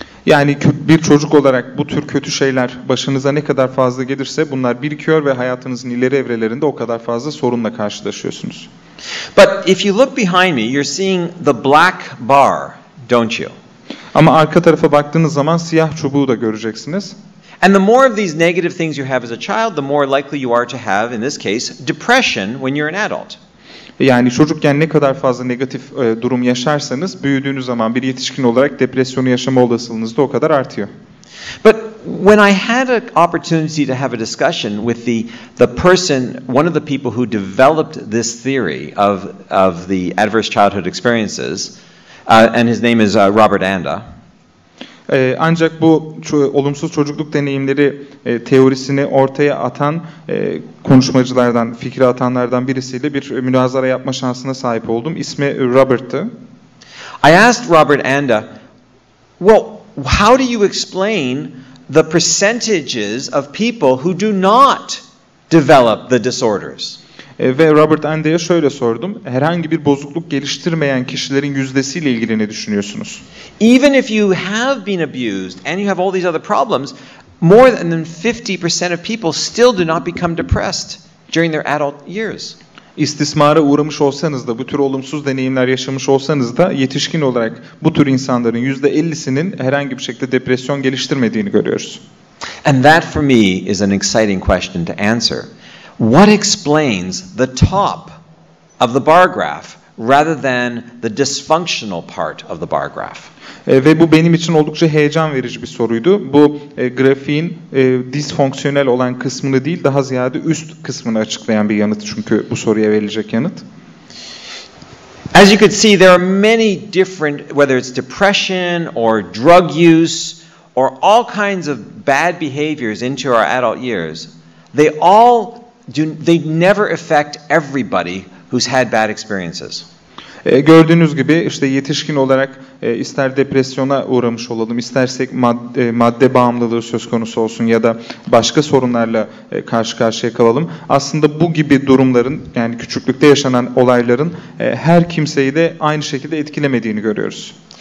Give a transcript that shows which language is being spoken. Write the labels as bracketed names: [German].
[Turkish] Yani bir çocuk olarak bu tür kötü şeyler başınıza ne kadar fazla gelirse bunlar birikiyor ve hayatınızın ileri evrelerinde o kadar fazla sorunla karşılaşıyorsunuz. [English] But if you look behind me, you're seeing the black bar, don't you? [Turkish] Ama arka tarafa baktığınız zaman siyah çubuğu da göreceksiniz. [English] And the more of these negative things you have as a child, the more likely you are to have, in this case, depression when you're an adult. [Turkish] Yani çocukken ne kadar fazla negatif durum yaşarsanız büyüdüğünüz zaman bir yetişkin olarak depresyonu yaşama olasılığınız da o kadar artıyor. [English] But when I had an opportunity to have a discussion with the person, one of the people who developed this theory of the adverse childhood experiences, and his name is Robert Anda. [Turkish] Ancak bu olumsuz çocukluk deneyimleri teorisini ortaya atan konuşmacılardan, fikri atanlardan birisiyle bir münazara yapma şansına sahip oldum. İsmi Robert'tı. [English] I asked Robert Anda, well, how do you explain the percentages of people who do not develop the disorders? [Turkish] Ve Robert Anda'ya şöyle sordum. Herhangi bir bozukluk geliştirmeyen kişilerin yüzdesiyle ilgili ne düşünüyorsunuz? [English] Even if you have been abused and you have all these other problems, more than 50% of people still do not become depressed during their adult years. [Turkish] İstismara uğramış olsanız da, bu tür olumsuz deneyimler yaşamış olsanız da yetişkin olarak bu tür insanların %50'sinin herhangi bir şekilde depresyon geliştirmediğini görüyoruz. [English] And that for me is an exciting question to answer. What explains the top of the bar graph rather than the dysfunctional part of the bar graph. [Turkish] Ve bu benim için oldukça heyecan verici bir soruydu. Bu grafiğin disfonksiyonel olan kısmını değil, daha ziyade üst kısmını açıklayan bir yanıt çünkü bu soruya verilecek yanıt. [English] As you could see, there are many different, whether it's depression or drug use or all kinds of bad behaviors into our adult years. They never affect everybody who's had bad experiences. [Turkish] Gördüğünüz gibi işte yetişkin olarak ister depresyona uğramış olalım, istersek madde bağımlılığı söz konusu olsun ya da başka sorunlarla karşı karşıya kalalım. Aslında bu gibi durumların, yani küçüklükte yaşanan olayların her kimseyi de aynı şekilde etkilemediğini görüyoruz.